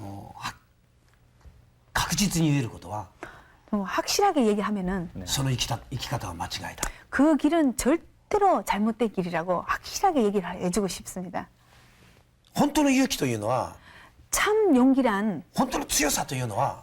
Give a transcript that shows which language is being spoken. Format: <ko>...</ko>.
<ja>もうは確実に言えることは</ja> <ko>확실하게 얘기하면은</ko> <ja>その生き方は間違いだ</ja> <ko>그 길은 절대로 잘못된 길이라고 확실하게 얘기를 해주고 싶습니다.</ko> <ja>本当の勇気というのは</ja> <ko>참 용기란</ko> <ja>本当の強さというのは</ja>